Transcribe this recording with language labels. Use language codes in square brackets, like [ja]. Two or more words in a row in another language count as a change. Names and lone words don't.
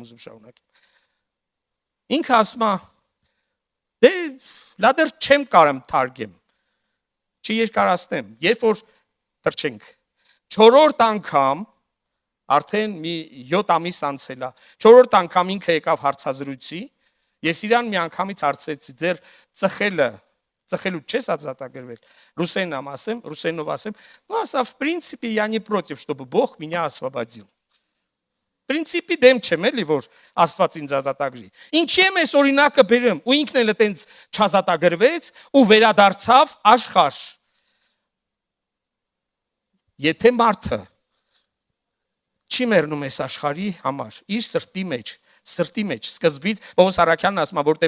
[hy] ուզում շարունակել։ Ինքը ասում է, դե լա դեռ չեմ կարեմ թարգեմ, չերկարացնեմ, երբ որ թրջենք։ 4-րդ անգամ, արդեն մի 7 ամիս անցել է, 4-րդ անգամ ինքը եկավ հարցազրույցի, ես իրան մի անգամից հարցրեցի, ձեր ծխելու չես ազատագրվել, ռուսերենով ասեմ, ну, ասա, [ru] в принципе, я не против, чтобы Бог меня освободил. В принципе, [hy] դեմ չեմ էլի, որ Աստված ինձ ազատագրի։ Ինչի՞ եմ այս օրինակը բերեմ, ու ինքն էլ այտենց չազատագրվեց ու վերադարձավ աշխարհ։ Եթե մարդը չի մեռնում այս աշխարհի համար, իր սրտի մեջ, սկզբից Պողոս Արաքյանն ասում է, որտեվ